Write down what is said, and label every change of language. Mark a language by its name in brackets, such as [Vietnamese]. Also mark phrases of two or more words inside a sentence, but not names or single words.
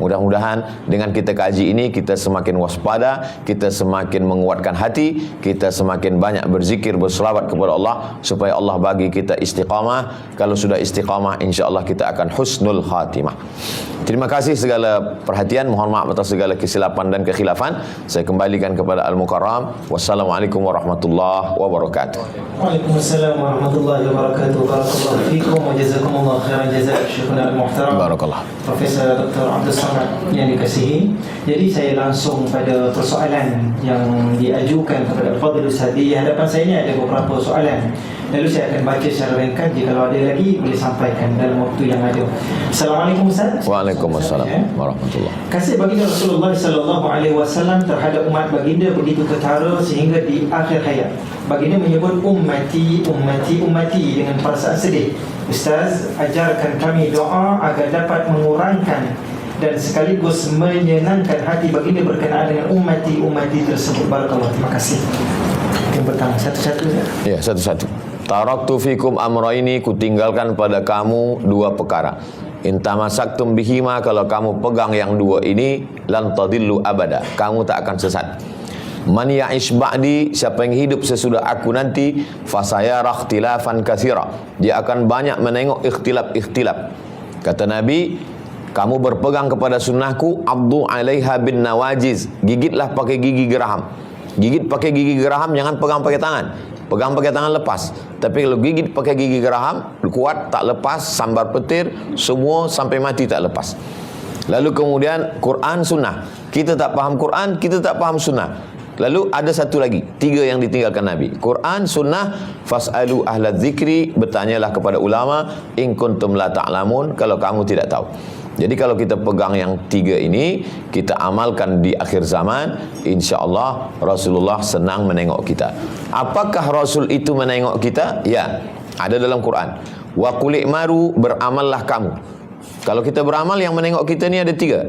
[Malay] Mudah-mudahan dengan kita kaji ini, kita semakin waspada, kita semakin menguatkan hati, kita semakin banyak berzikir, berselawat kepada Allah, supaya Allah bagi kita istiqamah. Kalau sudah istiqamah, insya-Allah kita akan [Arabic] حسن الخاتمة. [Malay] Terima kasih segala perhatian, mohon maaf atas segala kesilapan dan kekhilafan. Saya kembalikan kepada Al-Mukarram. [Arabic] والسلام عليكم ورحمة الله وبركاته. وعليكم السلام ورحمة الله وبركاته. بارك الله فيكم وجزاكم الله خيرا جزاء. شيخنا المحترم Barakallah. [Malay] Profesor Dr. Abdul Samad yang dikasihi. Jadi saya langsung pada persoalan yang diajukan kepada Al-Fadhil Ustaz. Di hadapan saya ni ada beberapa soalan. Lalu saya akan baca secara ringkas. Jika ada lagi boleh sampaikan dalam waktu yang ada. Assalamualaikum Ustaz. [Arabic] وعليكم السلام ورحمة الله. [Malay] Kasih baginda Rasulullah [Arabic] صلى الله عليه وسلم [Malay] terhadap umat baginda begitu ketara sehingga di akhir hayat baginda menyebut [Arabic] أمتي أمتي أمتي [Malay] dengan perasaan sedih. Ustaz, ajarkan kami doa agar dapat mengurangkan dan sekaligus menyenangkan hati baginda berkenaan dengan [Arabic] أمتي أمتي [Malay] tersebut. Barakallahu. Terima kasih. Yang pertama, satu-satu ya. Ya, satu-satu. [Arabic] تركت فيكم أمرين, [Malay] kutinggalkan pada kamu dua perkara. [Arabic] إن تمسكتم بهما, [Malay] kalau kamu pegang yang dua ini, [Arabic] لن تضلوا أبدا, [Malay] kamu tak akan sesat. [Arabic] من يعش بعدي, [Malay] siapa yang hidup sesudah aku nanti, [Arabic] فسيرى اختلافا كثيرا, [Malay] dia akan banyak menengok ikhtilaf. Kata Nabi, kamu berpegang kepada sunnahku, [Arabic] عضوا عليها بالنواجذ, [Malay] gigitlah pakai gigi geraham. Gigit pakai gigi geraham, jangan pegang pakai tangan. Pegang pakai tangan lepas. Tapi kalau gigit pakai gigi geraham, kuat, tak lepas, sambar petir, semua sampai mati tak lepas. Lalu kemudian Quran sunnah. Kita tak faham Quran, kita tak faham sunnah. Lalu ada satu lagi, tiga yang ditinggalkan Nabi. Quran, sunnah, [Arabic] فاسألوا أهل الذكر, [Malay] bertanyalah kepada ulama, [Arabic] إن كنتم لا تعلمون, [Malay] kalau kamu tidak tahu. Jadi kalau kita pegang yang tiga ini, kita amalkan di akhir zaman, [Arabic] إن شاء الله [Malay] Rasulullah senang menengok kita. Apakah Rasul itu menengok kita? Ya, ada dalam Quran. [Arabic] وقل اعملوا, [Malay] beramallah kamu. Kalau kita beramal, yang menengok kita ni ada tiga.